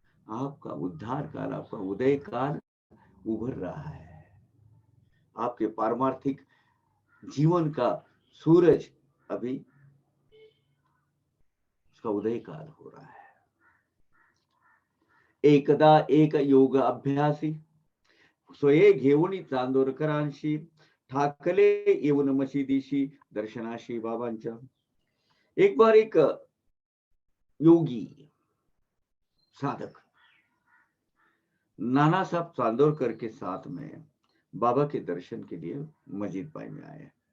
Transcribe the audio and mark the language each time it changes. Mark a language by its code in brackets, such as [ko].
[hi] आपका उद्धार काल, आपका उदय काल उभर रहा है। आपके पारमार्थिक जीवन का सूरज अभी उसका उदय काल हो रहा है। [mr] एकदा एक योग अभ्यासी, स्वये घेऊन चांदोरकरांशी, ठाकले येऊन मशिदीशी, दर्शनाशी बाबांच्या। [hi] एक बार एक योगी साधक नाना साहब चांदोरकर के साथ में बाबा के दर्शन के लिए मस्जिद पाई में आए।